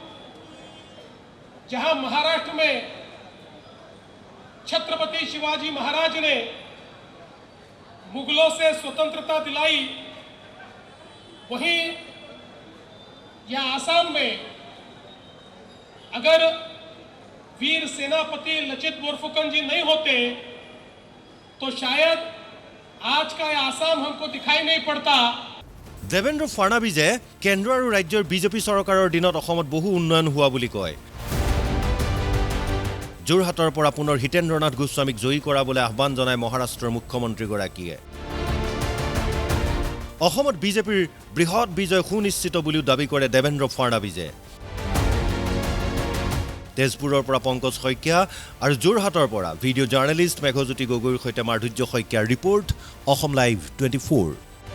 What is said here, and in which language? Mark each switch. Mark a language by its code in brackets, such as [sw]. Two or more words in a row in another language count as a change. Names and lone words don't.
[hi] जहां महाराष्ट्र में छत्रपति शिवाजी महाराज ने मुगलों से स्वतंत्रता दिलाई वहीं यह आसाम में अगर वीर सेनापति लचित बोरफुकन जी नहीं होते तो शायद आज का यह आसाम हमको दिखाई नहीं पड़ता [as] দেবেন্দ্ৰ ফাডনৱিছে কেন্দ্ৰ আৰু ৰাজ্যৰ বিজেপি চৰকাৰৰ দিনত অসমত বহু উন্নয়ন হোৱা বুলি কয় যোৰহাটৰ পৰা পুনৰ হিতেন্দ্ৰনাথ গোস্বামীক জয়ী কৰাবলৈ আহ্বান জনায় মহাৰাষ্ট্ৰৰ মুখ্যমন্ত্ৰীগৰাকীয়ে অসমত বিজেপিৰ বৃহৎ বিজয় সুনিশ্চিত বুলিও দাবী কৰে দেবেন্দ্ৰ ফাডনৱিছে তেজপুৰৰ পৰা পংকজ শইকীয়া আৰু যোৰহাটৰ পৰা [en] video journalist [as] মেঘজ্যোতি গগৈৰ সৈতে মাধুৰ্য শইকীয়াৰ ৰিপৰ্ট অসম লাইভ 24